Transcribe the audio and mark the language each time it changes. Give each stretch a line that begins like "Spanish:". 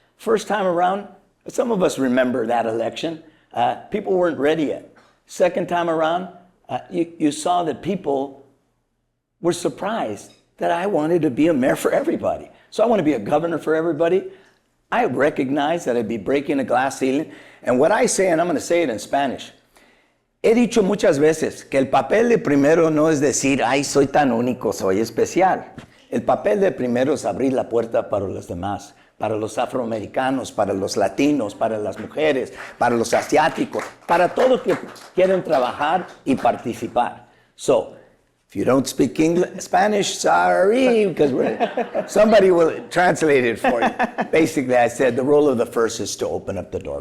English: First time around, some of us remember that election. People weren't ready yet. Second time around, you saw that people were surprised that I wanted to be a mayor for everybody. So I want to be a governor for everybody. I recognize that I'd be breaking a glass ceiling. And what I say, and I'm going to say it in Spanish,
Spanish: he dicho muchas veces que el papel de primero no es decir, ay, soy tan único, soy especial. El papel de primero es abrir la puerta para los demás, para los afroamericanos, para los latinos, para las mujeres, para los asiáticos, para todos que quieren trabajar y participar.
English: So, if you don't speak English, Spanish, sorry, because somebody will translate it for you. Basically, I said the role of the first is to open up the door.